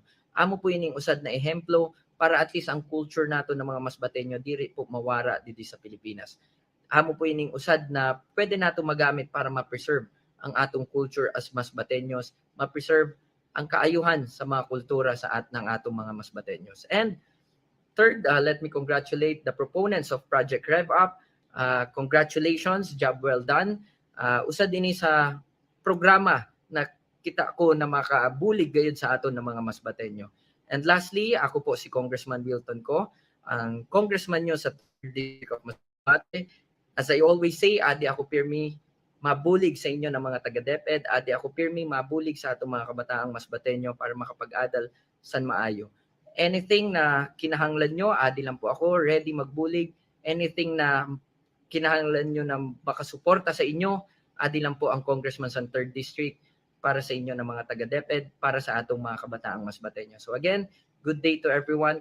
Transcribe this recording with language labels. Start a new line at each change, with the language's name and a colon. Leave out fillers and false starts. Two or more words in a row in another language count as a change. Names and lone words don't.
Masbatenyo: Amo po ining usad na ehemplo para
English: at least
Masbatenyo: ang culture nato ng mga Masbateño diri po mawara dito sa Pilipinas. Amo po ining usad na pwede nato magamit para ma-preserve ang atong culture as Masbateños, ma-preserve ang kaayuhan sa mga kultura sa ng atong mga Masbateños.
English: And third, let me congratulate the proponents of Project REV-UP. Congratulations, job well done.
Masbatenyo: Usad din sa programa na kita ko na makabulig gayud sa aton ng mga Masbateño.
English: And lastly,
Masbatenyo: ako po si Congressman Wilton Ko, ang congressman nyo sa 3rd District of Masbate. As I always say, adi ako pirmi mabulig sa inyo ng mga taga-DepEd, adi ako pirmi mabulig sa atong mga kabataang Masbateño para makapag-adal san maayo. Anything na kinahanglan nyo, adi lang po ako, ready magbulig. Anything na kinahanglan nyo na makasuporta sa inyo, adi lang po ang congressman sa 3rd District para sa inyo ng mga taga-DepEd, para sa atong mga kabataang Masbateño.
English: So again, good day to everyone.